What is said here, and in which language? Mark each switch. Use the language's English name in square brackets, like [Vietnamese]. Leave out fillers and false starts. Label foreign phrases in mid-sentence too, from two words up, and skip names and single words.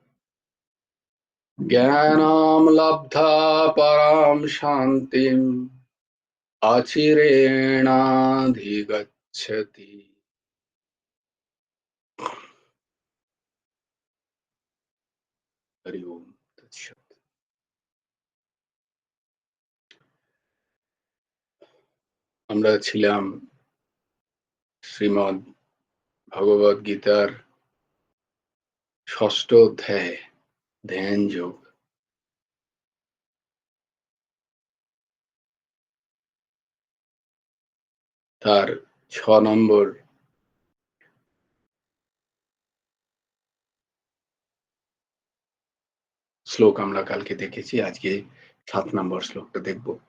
[Sanskrit] ज्ञानं लब्धा परां शान्तिम् अचिरेणाधिगच्छति। हरि ओम तत्सत्। [Bangla] আমরা ছিলাম শ্রীমদ্ ভগবদ গীতার ষষ্ঠ অধ্যায়ে ধ্যান যোগ। তার 6 নম্বর শ্লোক আমরা কালকে দেখেছি, আজকে 7 নম্বর শ্লোকটা দেখব।